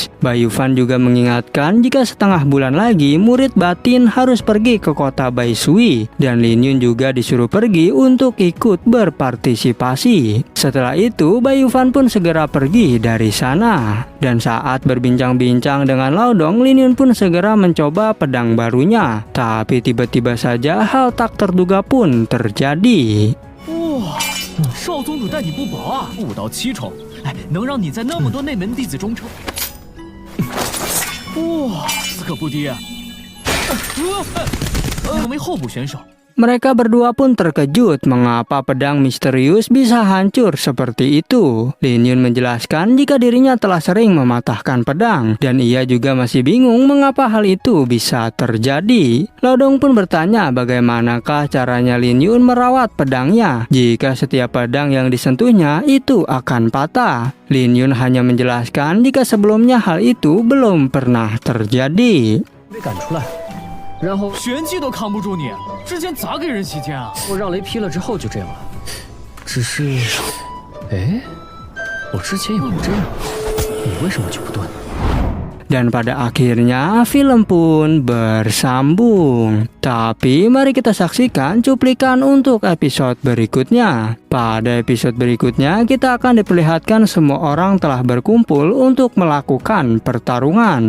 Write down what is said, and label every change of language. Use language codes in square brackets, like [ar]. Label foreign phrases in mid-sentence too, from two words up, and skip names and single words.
[id] Bai Yufan juga mengingatkan jika setengah bulan lagi murid batin harus pergi ke kota Bai Shui, dan Lin Yun juga disuruh pergi untuk ikut berpartisipasi. Setelah itu, Bai Yufan pun segera pergi dari sana. Dan saat berbincang-bincang dengan Laodong, Lin Yun pun segera mencoba pedang barunya. Tapi tiba-tiba saja hal tak terduga pun terjadi. [zh] 哇，少宗主待你不薄啊，武道7重，哎，能让你在那么多内门弟子中称，哇，此可不低啊！两位候补选手， [id] Mereka berdua pun terkejut mengapa pedang misterius bisa hancur seperti itu. Lin Yun menjelaskan jika dirinya telah sering mematahkan pedang dan ia juga masih bingung mengapa hal itu bisa terjadi. Laodong pun bertanya bagaimanakah caranya Lin Yun merawat pedangnya jika setiap pedang yang disentuhnya itu akan patah. Lin Yun hanya menjelaskan jika sebelumnya hal itu belum pernah terjadi. [zh] 被赶出来，然后玄技都扛不住你，之前咋给人洗剑啊？我让雷劈了之后就这样了。只是，哎，我之前也不这样，你为什么就不断？ [id] Dan pada akhirnya film pun bersambung. Tapi mari kita saksikan cuplikan untuk episode berikutnya. Pada episode berikutnya kita akan diperlihatkan semua orang telah berkumpul untuk melakukan pertarungan.